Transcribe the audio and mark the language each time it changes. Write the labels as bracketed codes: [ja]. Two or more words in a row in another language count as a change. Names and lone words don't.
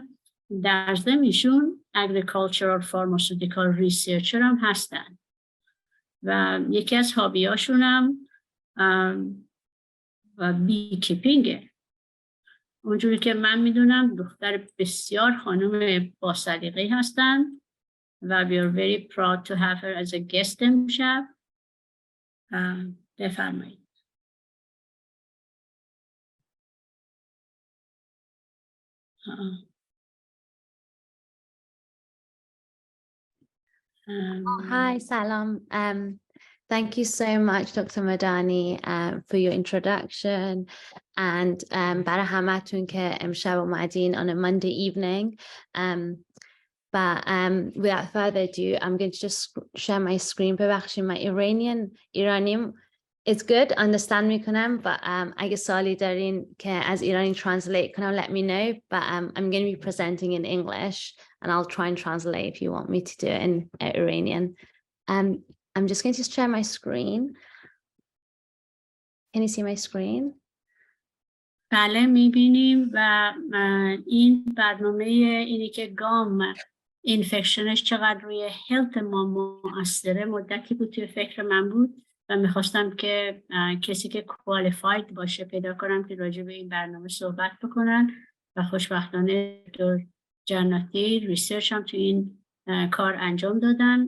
[fa] در ضمن ایشون [en] agricultural pharmaceutical researcher [fa] هم هستن و یکی از هابیاشون هم [en] bee keeping. [fa] اونجوری که من میدونم دختر بسیار خانم با سلیقه هستن و [en] we are very proud to have her as a guest [fa] امشب. بفرمایید. [en] Hi, salam. Thank you so much, Dr. Madani, for your introduction. [fa] And برای همتون که امشب اومدین [en] on a Monday evening. But without further ado, I'm going to just share my screen. [fa] ببخشید من ایرانیم [en] It's good, [fa] understand میکنم و اگه سوالی دارین که از ایرانی translate کنم [en] let me know, but I'm going to be presenting in English and I'll try and translate if you want me to do it in Iranian. I'm just going to share my screen. Can you see my screen? [fa] بله میبینیم و این برنامه اینی که [en] gum infection [fa] چقدر روی هلت ما مؤثره مدتی بود توی فکر من بود و میخواستم که کسی که کوالیفاید باشه پیدا کنم که راجع به این برنامه صحبت بکنن و خوشبختانه دکتر جناتی ریسرچ هم توی این کار انجام دادن.